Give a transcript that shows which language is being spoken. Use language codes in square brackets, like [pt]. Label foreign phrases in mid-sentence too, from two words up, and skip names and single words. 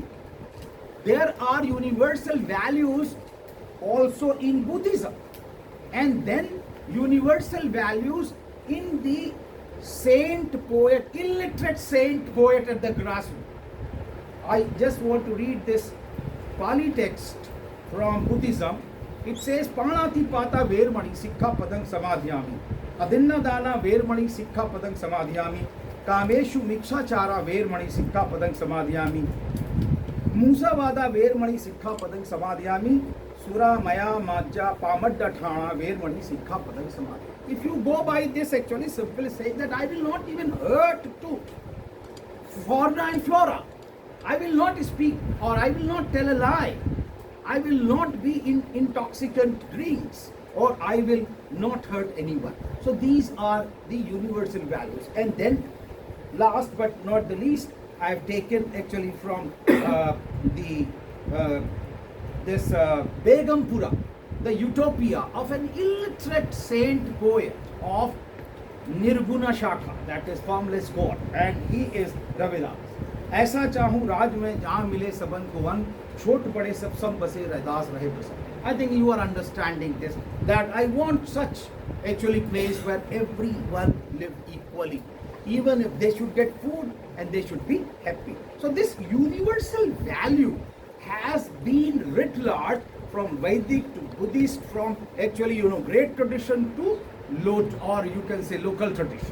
[en] There are universal values also in Buddhism, and then universal values in the saint poet, illiterate saint poet at the grassroots. I just want to read this Pali text from Buddhism. It says, [pi] Panati Pata Vermani Sikha Padang Samadhyami, Adinna Dana Vermani Sikha Padang Samadhyami, Kameshu Mikshachara Vermani Sikha Padang Samadhyami, Musavada Vermani Sikha Padang Samadhyami, Sura Maya Majja Pamaddathana Vermani Sikha Padang Samadhi. [en] If you go by this, actually simply saying that I will not even hurt to fauna and flora. I will not speak or I will not tell a lie. I will not be in intoxicant drinks or I will not hurt anyone. So these are the universal values. And then last but not the least, I have taken actually from this Begumpura, the utopia of an illiterate saint poet of [hi] निर्गुण शाखा, [en] that is formless God, and he is Ravidas. [hi] ऐसा चाहूँ राज में जहाँ मिले सबन को वन छोट बड़े सब सम बसे रहदास रहे प्रसन्न. [en] I think you are understanding this, that I want such actually place where everyone live equally, even if they should get food and they should be happy. So this universal value has been writ large from Vedic to Buddhist, from actually great tradition to low, or you can say local tradition.